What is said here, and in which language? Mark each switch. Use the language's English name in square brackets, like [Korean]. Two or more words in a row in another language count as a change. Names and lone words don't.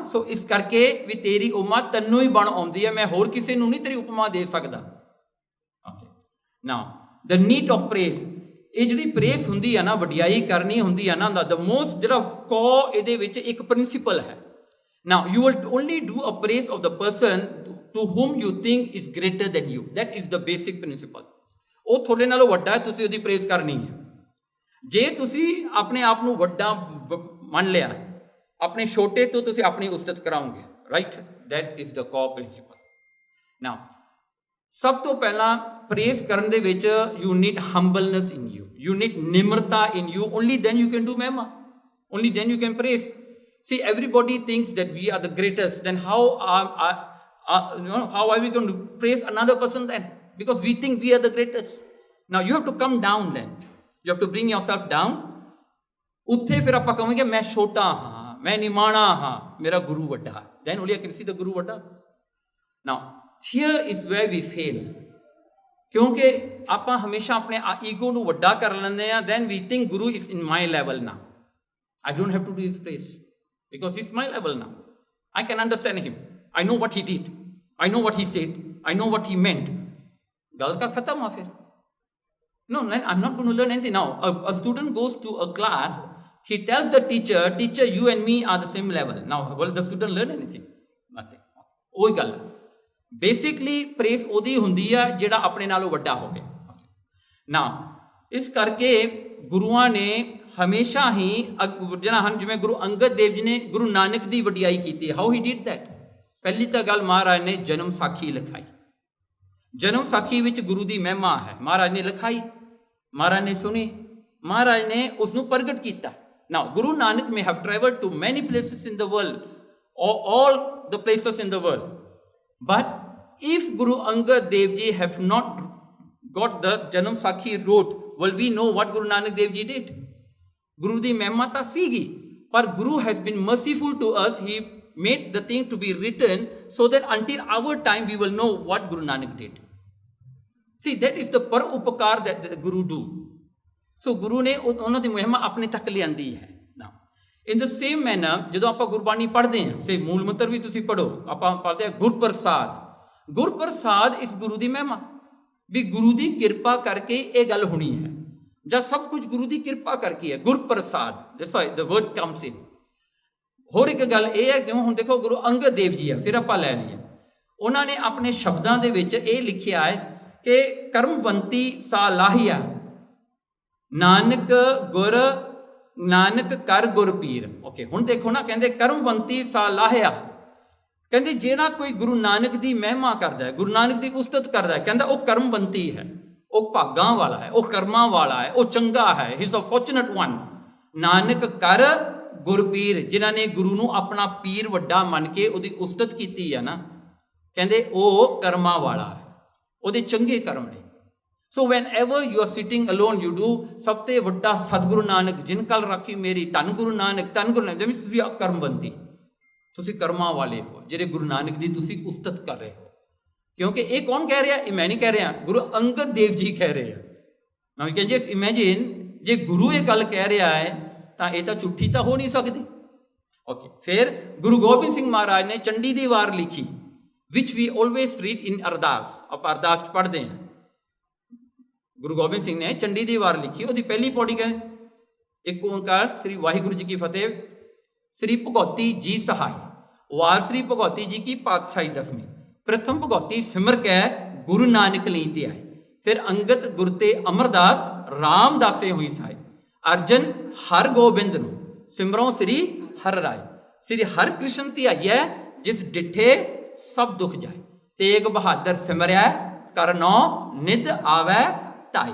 [Punjabi] ਸੋ ਇਸ ਕਰਕੇ ਵੀ ਤੇਰੀ ਉਪਮਾ ਤੈਨੂੰ ਹੀ ਬਣ ਆਉਂਦੀ ਹੈ, ਮੈਂ ਹੋਰ ਕਿਸੇ ਨੂੰ ਨਹੀਂ ਤੇਰੀ ਉਪਮਾ ਦੇ ਸਕਦਾ। [English] Okay, now the need of praise, [Punjabi] ਇਹ ਜਿਹੜੀ ਪ੍ਰੇਸ ਹੁੰਦੀ ਆ ਨਾ, ਵਡਿਆਈ ਕਰਨੀ ਹੁੰਦੀ ਆ ਨਾ, [English] the most [Punjabi] ਜਿਹੜਾ ਕੋ ਇਹਦੇ ਵਿੱਚ ਇੱਕ ਪ੍ਰਿੰਸੀਪਲ ਹੈ। [English] Now you will only do a praise of the person to whom you think is greater than you. That is the basic principle. [Punjabi] ਉਹ ਤੁਹਾਡੇ ਨਾਲੋਂ ਵੱਡਾ ਹੈ, ਤੁਸੀਂ ਉਹਦੀ ਪ੍ਰੇਸ ਕਰਨੀ ਹੈ। ਜੇ ਤੁਸੀਂ ਆਪਣੇ ਆਪ ਨੂੰ ਵੱਡਾ ਮੰਨ ਲਿਆ, ਆਪਣੇ ਛੋਟੇ ਤੋਂ ਤੁਸੀਂ ਆਪਣੀ ਉਸਤਤ ਕਰਾਓਗੇ, [English] right, that is the core principle. [Punjabi] ਨਾਓ ਸਭ ਤੋਂ ਪਹਿਲਾਂ ਪ੍ਰੇਸ ਕਰਨ ਦੇ ਵਿੱਚ [English] you need humbleness in you, you need nimrata in you, only then you can do mema, only then you can praise. See, everybody thinks that we are the greatest, then how are we going to praise another person then? Because we think we are the greatest. Now you have to come down then, you have to bring yourself down. [Punjabi] ਉੱਥੇ ਫਿਰ ਆਪਾਂ ਕਹਾਂਗੇ ਮੈਂ ਛੋਟਾ ਹਾਂ, ਮੈਂ ਨਿਮਾਣਾ ਹਾਂ, ਮੇਰਾ ਗੁਰੂ ਵੱਡਾ, [English] then only I can see the [Punjabi] ਗੁਰੂ ਵੱਡਾ. [English] Now here is where we fail. [Punjabi] ਕਿਉਂਕਿ ਆਪਾਂ ਹਮੇਸ਼ਾ ਆਪਣੇ ਈਗੋ ਨੂੰ ਵੱਡਾ ਕਰ ਲੈਂਦੇ ਹਾਂ, [English] then we think Guru is in my level now. I don't have to do his praise because he's my level now. I can understand him. I know what he did. I know what he said. I know what he meant. [Punjabi] ਗੱਲ ਕਰ ਖਤਮ ਆ ਫਿਰ. [English] No, I'm not going to learn anything now. A student goes to a class, he tells the teacher, you and me are the same level. Now, will the student learn anything? Nothing. [Punjabi] ਉਹੀ ਗੱਲ ਹੈ। ਬੇਸਿਕਲੀ ਪ੍ਰੇਸ ਉਹਦੀ ਹੁੰਦੀ ਆ ਜਿਹੜਾ ਆਪਣੇ ਨਾਲੋਂ ਵੱਡਾ ਹੋਵੇ ਨਾ। ਇਸ ਕਰਕੇ ਗੁਰੂਆਂ ਨੇ ਹਮੇਸ਼ਾ ਹੀ ਜਿਹੜਾ ਹਨ, ਜਿਵੇਂ ਗੁਰੂ ਅੰਗਦ ਦੇਵ ਜੀ ਨੇ ਗੁਰੂ ਨਾਨਕ ਦੀ ਵਡਿਆਈ ਕੀਤੀ। [English] How he did that? [Punjabi] ਪਹਿਲੀ ਤਾਂ ਗੱਲ, ਮਹਾਰਾਜ ਨੇ ਜਨਮ ਸਾਖੀ ਲਿਖਾਈ। ਜਨਮ ਸਾਖੀ ਵਿੱਚ ਗੁਰੂ ਦੀ ਮਹਿਮਾ ਹੈ। ਮਹਾਰਾਜ ਨੇ ਲਿਖਾਈ, ਮਹਾਰਾਜ ਨੇ ਸੁਣੀ, ਮਹਾਰਾਜ ਨੇ ਉਸ ਨੂੰ ਪ੍ਰਗਟ ਕੀਤਾ। [English] ਨਾਓ ਗੁਰੂ ਨਾਨਕ may have traveled to many places in the world, or all the places in the world, but if Guru Angad Dev Ji have not got the Janam Sakhi wrote, will we know what Guru Nanak Dev Ji did? [Punjabi] ਗੁਰੂ ਦੀ ਮਹਿਮਾ ਤਾਂ ਸੀਗੀ, [English] but Guru has been merciful to us. He made the thing to be written so that until our time we will know what Guru Nanak did. See, that is the [Punjabi] ਪਰ ਉਪਕਾਰ [English] that the Guru do. [Punjabi] So ਗੁਰੂ ਨੇ ਉਹਨਾਂ ਦੀ ਮਹਿਮਾ ਆਪਣੇ ਤੱਕ ਲਿਆਂਦੀ ਹੈ। [English] In the same manner, [Punjabi] ਜਦੋਂ ਆਪਾਂ ਗੁਰਬਾਣੀ ਪੜ੍ਹਦੇ ਹਾਂ, ਸੇ ਮੂਲ ਮੰਤਰ ਵੀ ਤੁਸੀਂ ਪੜ੍ਹੋ, ਆਪਾਂ ਪੜ੍ਹਦੇ ਹਾਂ ਗੁਰਪ੍ਰਸਾਦ। ਗੁਰਪ੍ਰਸਾਦ ਇਸ ਗੁਰੂ ਦੀ ਮਹਿਮਾ, ਵੀ ਗੁਰੂ ਦੀ ਕਿਰਪਾ ਕਰਕੇ ਇਹ ਗੱਲ ਹੋਣੀ ਹੈ, ਜਾਂ ਸਭ ਕੁਝ ਗੁਰੂ ਦੀ ਕਿਰਪਾ ਕਰਕੇ ਹੈ। ਗੁਰਪ੍ਰਸਾਦ, [English] the word comes in. [Punjabi] ਹੋਰ ਇੱਕ ਗੱਲ ਇਹ ਹੈ, ਜਿਵੇਂ ਹੁਣ ਦੇਖੋ ਗੁਰੂ ਅੰਗਦ ਦੇਵ ਜੀ ਆ, ਫਿਰ ਆਪਾਂ ਲੈ ਲਈਏ, ਉਹਨਾਂ ਨੇ ਆਪਣੇ ਸ਼ਬਦਾਂ ਦੇ ਵਿੱਚ ਇਹ ਲਿਖਿਆ ਹੈ ਕਿ ਕਰਮਵੰਤੀ ਸਾ ਲਾਹੀਆ, ਨਾਨਕ ਕਰ ਗੁਰ ਪੀਰ। ਓਕੇ, ਹੁਣ ਦੇਖੋ ਨਾ, ਕਹਿੰਦੇ ਕਰਮਵੰਤੀ ਸਾ ਲਾਹਿਆ, ਕਹਿੰਦੇ ਜਿਹੜਾ ਕੋਈ ਗੁਰੂ ਨਾਨਕ ਦੀ ਮਹਿਮਾ ਕਰਦਾ ਹੈ, ਗੁਰੂ ਨਾਨਕ ਦੀ ਉਸਤਤ ਕਰਦਾ ਹੈ, ਕਹਿੰਦਾ ਉਹ ਕਰਮਵੰਤੀ ਹੈ, ਉਹ ਭਾਗਾਂ ਵਾਲਾ ਹੈ, ਉਹ ਕਰਮਾਂ ਵਾਲਾ ਹੈ, ਉਹ ਚੰਗਾ ਹੈ, [English] he is a fortunate one. [Punjabi] ਨਾਨਕ ਕਰ ਗੁਰ ਪੀਰ, ਜਿਨ੍ਹਾਂ ਨੇ ਗੁਰੂ ਨੂੰ ਆਪਣਾ ਪੀਰ ਵੱਡਾ ਮੰਨ ਕੇ ਉਹਦੀ ਉਸਤਤ ਕੀਤੀ ਹੈ ਨਾ, ਕਹਿੰਦੇ ਉਹ ਕਰਮਾਂ ਵਾਲਾ ਹੈ, ਉਹਦੇ ਚੰਗੇ ਕਰਮ ਨੇ। [English] So whenever you are sitting alone, you do [Punjabi] ਸਭ ਤੋਂ ਵੱਡਾ ਸਤਿਗੁਰੂ ਨਾਨਕ ਜਿਨ ਕਲ ਰਾਖੀ ਮੇਰੀ, ਧੰਨ ਗੁਰੂ ਨਾਨਕ, ਧੰਨ ਗੁਰੂ ਨਾਨਕ। ਜਿਵੇਂ ਤੁਸੀਂ ਕਰਮਵੰਤੀ, ਤੁਸੀਂ ਕਰਮਾਂ ਵਾਲੇ ਹੋ, ਜਿਹੜੇ ਗੁਰੂ ਨਾਨਕ ਦੀ ਤੁਸੀਂ ਉਸਤਤ ਕਰ ਰਹੇ ਹੋ। ਕਿਉਂਕਿ ਇਹ ਕੌਣ ਕਹਿ ਰਿਹਾ? ਇਹ ਮੈਂ ਨਹੀਂ ਕਹਿ ਰਿਹਾ, ਗੁਰੂ ਅੰਗਦ ਦੇਵ ਜੀ ਕਹਿ ਰਹੇ ਆ। [English] Now you can just imagine, [Punjabi] ਜੇ ਗੁਰੂ ਇਹ ਗੱਲ ਕਹਿ ਰਿਹਾ ਹੈ ਤਾਂ ਇਹ ਤਾਂ ਝੂਠੀ ਤਾਂ ਹੋ ਨਹੀਂ ਸਕਦੀ। ਓਕੇ, ਫਿਰ ਗੁਰੂ ਗੋਬਿੰਦ ਸਿੰਘ ਮਹਾਰਾਜ ਨੇ ਚੰਡੀ ਦੀ ਵਾਰ ਲਿਖੀ, [English] which we always read in ਅਰਦਾਸ। [Punjabi] ਆਪਾਂ ਅਰਦਾਸ 'ਚ ਪੜ੍ਹਦੇ ਹਾਂ। ਗੁਰੂ ਗੋਬਿੰਦ ਸਿੰਘ ਨੇ ਚੰਡੀ ਦੀ ਵਾਰ ਲਿਖੀ, ਉਹਦੀ ਪਹਿਲੀ ਪੌੜੀ ਕਹਿੰਦੇ, ਇੱਕ ਓਂਕਾਰ ਸ੍ਰੀ ਵਾਹਿਗੁਰੂ ਜੀ ਕੀ ਫਤਿਹ, ਸ੍ਰੀ ਭਗਉਤੀ ਜੀ ਸਹਾਈ, ਵਾਰ ਸ੍ਰੀ ਭਗਉਤੀ ਜੀ ਕੀ ਪਾਤਸ਼ਾਹੀ ਦਸਵੀਂ, ਪ੍ਰਥਮ ਭਗਉਤੀ ਸਿਮਰ ਕੈ ਗੁਰੂ ਨਾਨਕ ਲਈ ਤੇ ਆਏ, ਫਿਰ ਅੰਗਦ ਗੁਰ ਤੇ ਅਮਰਦਾਸ ਰਾਮਦਾਸੇ ਹੋਈ ਸਹਾਈ, ਅਰਜਨ ਹਰ ਗੋਬਿੰਦ ਨੂੰ ਸਿਮਰੋਂ ਸ੍ਰੀ ਹਰਿ ਰਾਏ, ਸ੍ਰੀ ਹਰਿ ਕ੍ਰਿਸ਼ਨ ਧਿਆਈਐ ਜਿਸ ਡਿਠੇ ਸਭ ਦੁੱਖ ਜਾਏ, ਤੇਗ ਬਹਾਦਰ ਸਿਮਰਿਆ ਕਰਨੋ ਨਿਧ ਆਵੈ ਢਾਈ।